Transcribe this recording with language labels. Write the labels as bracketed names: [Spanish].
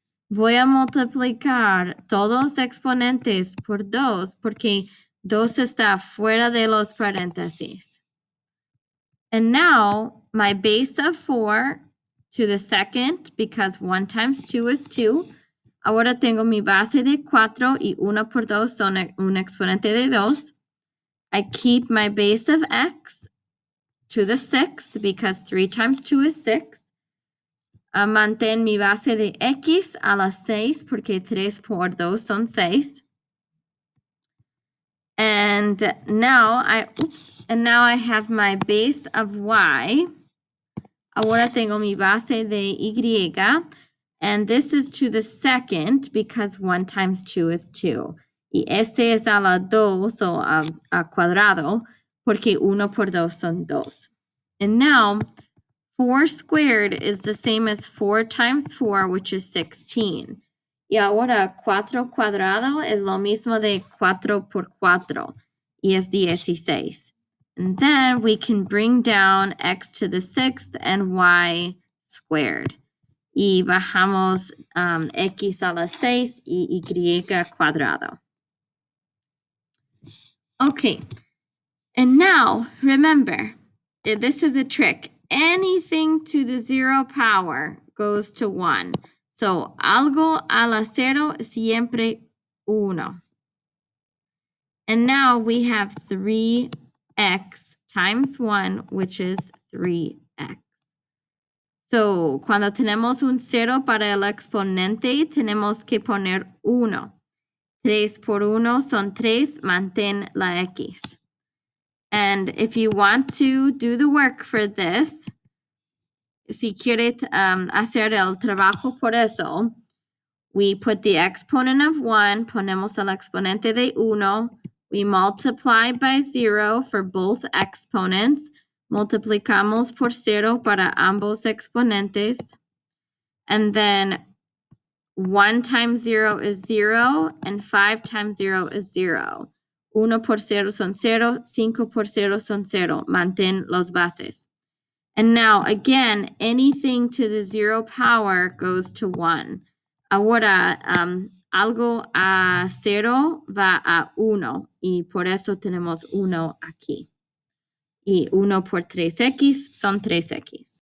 [Spanish] Voy a multiplicar todos los exponentes por 2 porque 2 está fuera de los paréntesis. [English] And now my base of 4 to the second because 1 times 2 is 2. [Spanish] Ahora tengo mi base de 4 y 1 por 2 son un exponente de 2. [English] I keep my base of x to the sixth because 3 times 2 is 6. [Spanish] Mantén mi base de x a la 6 porque 3 por 2 son 6. [English] And now I have my base of y. [Spanish] Ahora tengo mi base de y. [English] And this is to the second because 1 times 2 is 2. [Spanish] Y este es a la 2 o a cuadrado porque 1 por 2 son 2. [English] And now 4 squared is the same as 4 times 4, which is 16. [Spanish] Y ahora 4 cuadrado es lo mismo de 4 por 4 y es 16. [English] And then we can bring down x to the sixth and y squared. [Spanish] Y bajamos x a la 6 y y cuadrado. [English] Okay, and now remember, this is a trick. Anything to the 0 power goes to 1. [Spanish] So algo a la 0 siempre 1. [English] And now we have 3x times 1, which is 3x. [Spanish] So, cuando tenemos un 0 para el exponente, tenemos que poner 1. 3 por 1 son 3, mantén la x. [English] And if you want to do the work for this, [Spanish] si quieres hacer el trabajo por eso, [English] we put the exponent of 1, [Spanish] ponemos el exponente de 1, [English] we multiply by 0 for both exponents, [Spanish] multiplicamos por 0 para ambos exponentes, [English] and then 1 times 0 is 0, and 5 times 0 is 0. [Spanish] 1 por 0 son 0, 5 por 0 son 0. Mantén los bases. [English] And now, again, anything to the 0 power goes to 1. [Spanish] Ahora, algo a 0 va a 1, y por eso tenemos 1 aquí. Y 1 por 3x son 3x.